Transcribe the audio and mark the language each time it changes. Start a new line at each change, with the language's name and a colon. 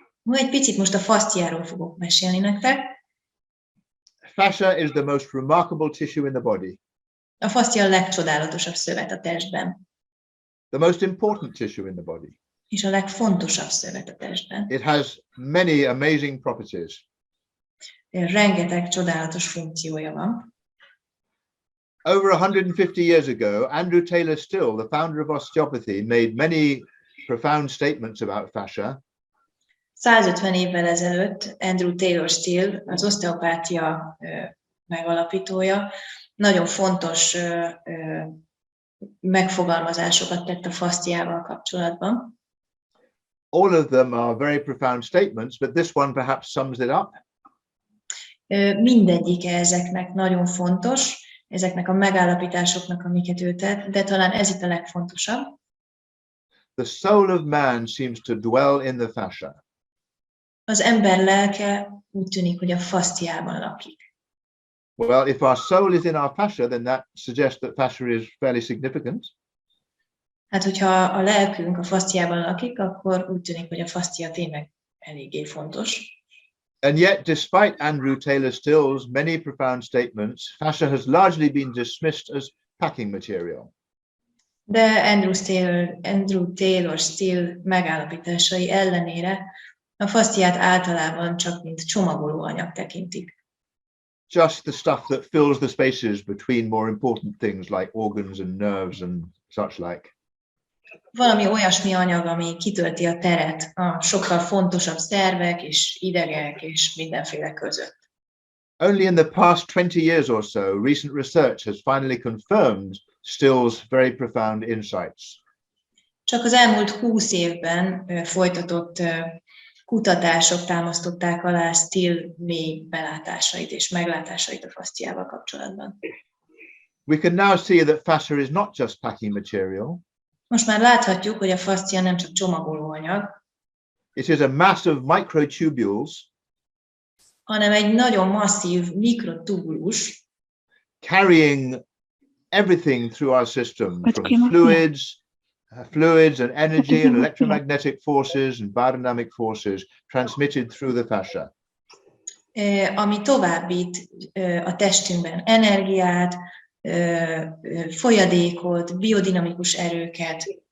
Hungarian: Egy picit most a fasciáról fogok mesélni nektek.
English: Fascia is the most remarkable tissue in the body.
Hungarian: A fascia a legcsodálatosabb szövet a testben.
English: The most important tissue in the body.
Hungarian: És a legfontosabb szövet a testben.
English: It has many amazing properties.
Hungarian: Rengeteg csodálatos funkciója van.
English: Over 150 years ago, Andrew Taylor Still, the founder of osteopathy, made many profound statements about fascia.
Hungarian: 150 évvel ezelőtt Andrew Taylor Still, az oszteopátia megalapítója, nagyon fontos megfogalmazásokat tett a fasciával kapcsolatban.
English: All of them are very profound statements, but this one perhaps sums it up.
Hungarian: Mindegyike ezeknek nagyon fontos, ezeknek a megállapításoknak, amiket ő tett, de talán ez itt a legfontosabb.
English: The soul of man seems to dwell in the fascia.
Hungarian: Az ember lelke úgy tűnik, hogy a fasciában lakik.
English: Well, if our soul is in our fascia, then that suggests that fascia is fairly significant.
Hungarian: Hát, hogyha a lelkünk a fasciában lakik, akkor úgy tűnik, hogy a fascia tényleg eléggé fontos.
English: And yet, despite Andrew Taylor Still's many profound statements, fascia has largely been dismissed as packing material.
Hungarian: De Andrew Taylor Still megállapításai ellenére a fasciát általában csak mint csomagolóanyag tekintik.
English: Just the stuff that fills the spaces between more important things like organs and nerves and such like.
Hungarian: Valami olyasmi anyag, ami kitölti a teret a sokkal fontosabb szervek és idegek és mindenféle között.
English: Only in the past 20 years or so, recent research has finally confirmed Still's very profound insights.
Hungarian: Csak az elmúlt 20 évben folytatott kutatások támasztották alá Still mély belátásait és meglátásait a fasciával kapcsolatban.
English: We can now see that fascia is not just packing material.
Hungarian: Most már láthatjuk, hogy a fascia nem csak csomagolóanyag,
English: It is a mass of microtubules
Hungarian: hanem egy nagyon masszív mikrotubulus,
English: carrying everything through our system, from fluids and energy and electromagnetic forces and biodynamic forces transmitted through the fascia.
Hungarian: Ami továbbít a testünkben energiát, folyadékot, biodinamikus erőket.